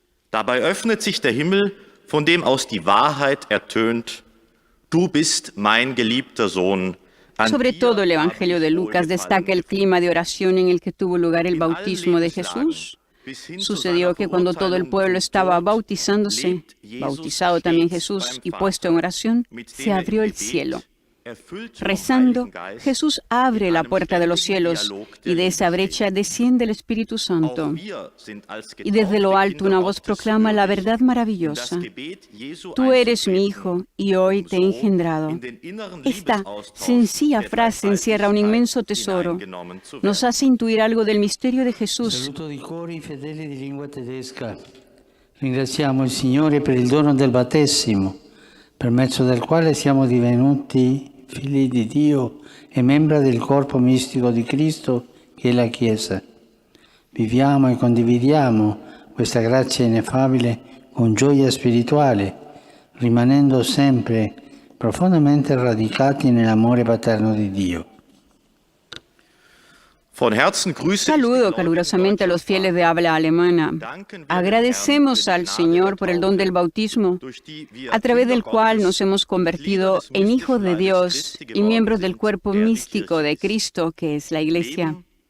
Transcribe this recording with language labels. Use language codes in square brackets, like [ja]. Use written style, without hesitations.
[de] Dabei öffnet sich der Himmel, von dem aus die Wahrheit ertönt. Du bist mein geliebter Sohn. [es] Sobre todo el Evangelio de Lucas destaca el clima de oración en el que tuvo lugar el bautismo de Jesús. Sucedió que cuando todo el pueblo estaba bautizándose, bautizado también Jesús y puesto en oración, se abrió el cielo. Rezando, Jesús abre la puerta de los cielos y de esa brecha desciende el Espíritu Santo. Y desde lo alto una voz proclama la verdad maravillosa. Tú eres mi Hijo y hoy te he engendrado. Esta sencilla frase encierra un inmenso tesoro. Nos hace intuir algo del misterio de Jesús. [it] Ringraziamo il Signore per il dono del battesimo, per mezzo del quale siamo divenuti figli di Dio e membra del corpo mistico di Cristo che è la Chiesa. Viviamo e condividiamo questa grazia ineffabile con gioia spirituale, rimanendo sempre profondamente radicati nell'amore paterno di Dio. [es] Saludo calurosamente a los fieles de habla alemana. Agradecemos al Señor por el don del bautismo, a través del cual nos hemos convertido en hijos de Dios y miembros del cuerpo místico de Cristo, que es la Iglesia.